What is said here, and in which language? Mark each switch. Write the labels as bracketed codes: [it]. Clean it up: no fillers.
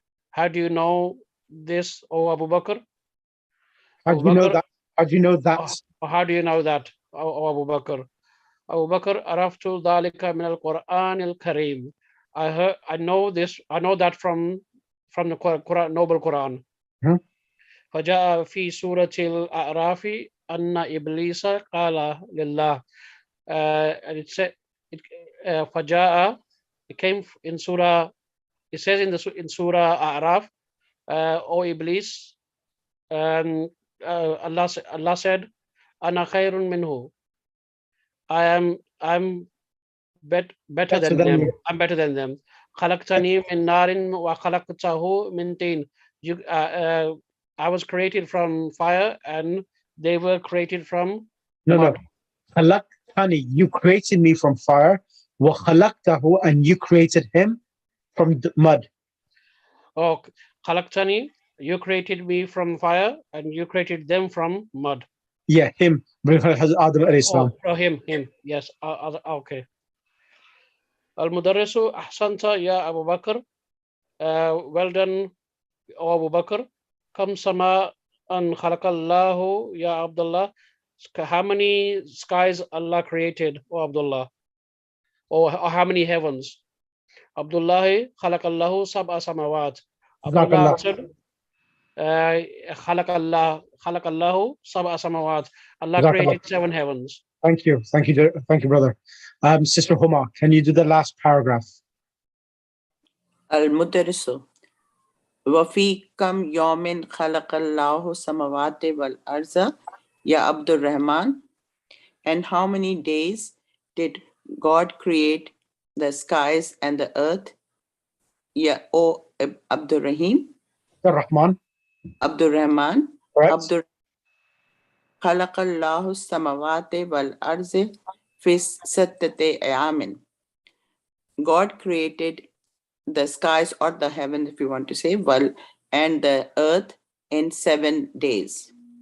[en] How do you know this, O Abu Bakr? How do you know that? How do you know that? How do you know that, O Abu Bakr? [ar] Abu Bakr عرفت ذلك من القرآن الكريم. [en] I know that from the Quran, noble Quran. [ar] فجاء في سورة الأعراف أن إبليس قال لله. [en] And it said فجاء, it came in Surah, it says in Surah A'raf, O Iblis, Allah said, [ar] Ana khairun minhu. [en] I'm better than them. I'm better than them. [ar] خلقتني من نار وخلقته من طين. [en] I was created from fire and they were created from mud. خلقتني, you created me from fire. وخلقته, and you created him from the mud. Oh, خلقتني, you created me from fire and you created them from mud. Yeah, him. Adam alayhi salam. Oh, him. Yes. Okay. [ar] المدرس أحسنت يا أبو بكر. [en] Well done, O Abu Bakr. [ar] كم سماء أن خلق الله يا Abdullah. [en] How many skies Allah created, O Abdullah? Or how many heavens? [ar] Abdullah خلق الله سبع سماوات. Abdullah answered, خلق الله سبع سماوات. [en] Allah created 7 heavens. Thank you, brother. Sister Huma, can you do the last paragraph? [ar] المدرس وفي كم يوم خلق الله السماوات والأرض يا عبد الرحمن. [en] And how many days did God create the skies and the earth? Ya O Abdul Rahim. Rahman. Abdul Rahman. Abdul [ar] خلق الله السماوات والأرض في 6 أيام. [en] God created the skies or the heaven, if you want to say, and the earth in 7 days.